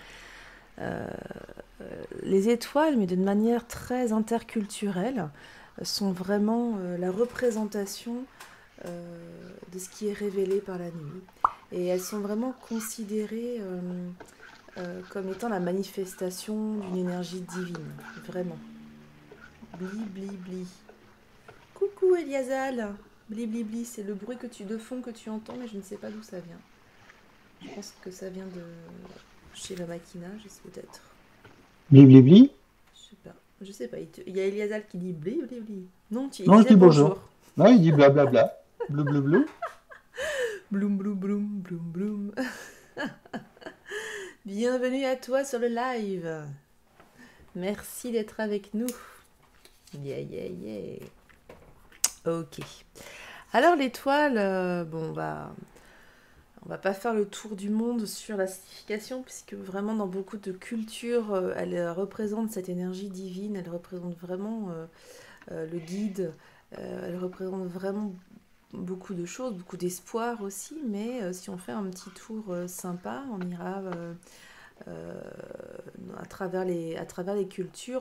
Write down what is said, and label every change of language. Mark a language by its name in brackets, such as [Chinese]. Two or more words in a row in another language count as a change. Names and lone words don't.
[French] Les étoiles, mais d'une manière très interculturelle, sont vraiment la représentation de ce qui est révélé par la nuit. Et elles sont vraiment considérées comme étant la manifestation d'une énergie divine, vraiment. Bli, bli, bli. Coucou Eliasal. Bli, bli, bli, c'est le bruit de fond que tu entends, mais je ne sais pas d'où ça vient. Je pense que ça vient de chez la Makina, je sais peut-être. Bli, bli, bli. Je sais pas. Il y a Eliasal qui dit bli, bli, bli. Non, il Non, je disait dis bonjour. Non, il dit blablabla. Blou, blou, blou. Bloum, bloum, bloum, bloum, bloum. Bienvenue à toi sur le live. Merci d'être avec nous. [English] Yeah, yeah, yeah. [French] Ok. Alors l'étoile, bon, on va pas faire le tour du monde sur la signification, puisque vraiment dans beaucoup de cultures, elle représente cette énergie divine, elle représente vraiment le guide, elle représente vraiment beaucoup de choses, beaucoup d'espoir aussi, mais si on fait un petit tour sympa, on ira à travers les cultures.